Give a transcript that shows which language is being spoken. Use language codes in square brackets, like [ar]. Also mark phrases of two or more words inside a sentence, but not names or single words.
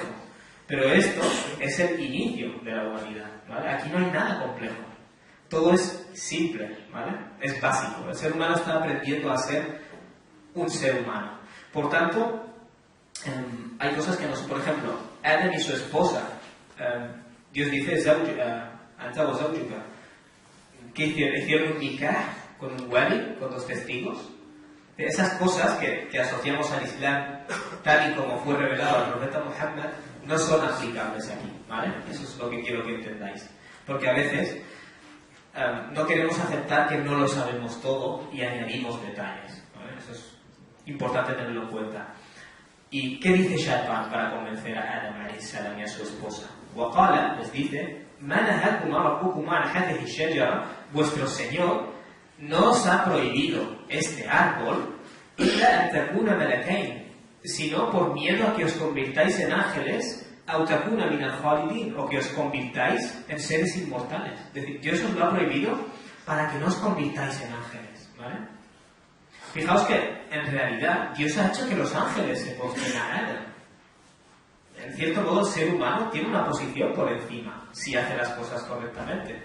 [es] Pero esto es el inicio de la humanidad, ¿vale? Aquí no hay nada complejo. Todo es simple, ¿vale? Es básico. El ser humano está aprendiendo a ser un ser humano. Por tanto, hay cosas que nos... Por ejemplo, Adam y su esposa. Dios dice, [ar] Anta wa zawjuka, [es] que hicieron un nikah con un wali, con dos testigos. Esas cosas que asociamos al Islam, tal y como fue revelado al profeta Muhammad, no son aplicables aquí, ¿vale? Eso es lo que quiero que entendáis. Porque a veces no queremos aceptar que no lo sabemos todo y añadimos detalles, ¿vale? Eso es importante tenerlo en cuenta. ¿Y qué dice Shaitan para convencer a Adam y a su esposa? Waqala les dice: [ar] "Ma nahakuma rabbukuma an hadhihi ash-shajara", [es] vuestro Señor no os ha prohibido este árbol, [ar] illa an takuna malakain, [es] sino por miedo a que os convirtáis en ángeles, [ar] aw takuna min al-khalidin, [es] o que os convirtáis en seres inmortales. Es decir, Dios os lo ha prohibido para que no os convirtáis en ángeles, ¿vale? Fijaos que, en realidad, Dios ha hecho que los ángeles se postren a Adam. En cierto modo, el ser humano tiene una posición por encima, si hace las cosas correctamente.